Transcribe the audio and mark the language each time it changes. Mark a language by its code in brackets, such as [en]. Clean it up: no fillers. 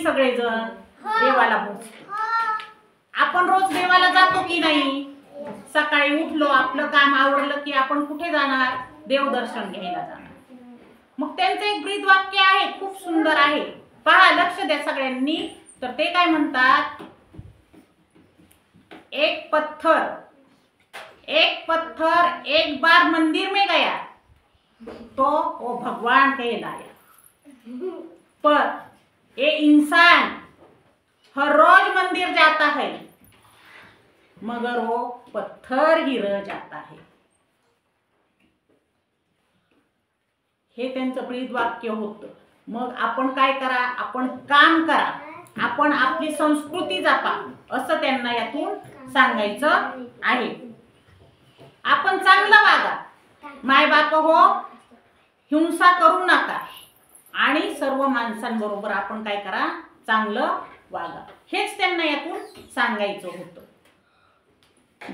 [mr] सगळेजण देवाला भजतो। आपण रोज देवाला जातो की नाही? सकाळी उठलो आपलं काम आवरलं की आपण कुठे जाणार? देवदर्शन घ्यायला जाणार। मग त्यांचं एक ब्रीद वाक्य आहे, खूप सुंदर आहे, पहा, लक्ष द्या सगळ्यांनी। तर ते काय म्हणतात, [hi] एक पत्थर एक बार मंदिर में गया तो वो भगवान कहलाया, पर ये इंसान हर रोज मंदिर जाता है मगर वो पत्थर ही रह जाता है। [mr] हे त्यांचं ब्रीद वाक्य होतं। मग आपण काय करा, आपण काम करा, आपण आपली संस्कृती जपा, असं त्यांना यातून सांगायचं आहे। आपण चांगलं वागा, माय बाप हो, हिंसा करू नका आणि सर्व माणसांबरोबर आपण काय करा, चांगलं वागा, हेच त्यांना यातून सांगायचं होतं।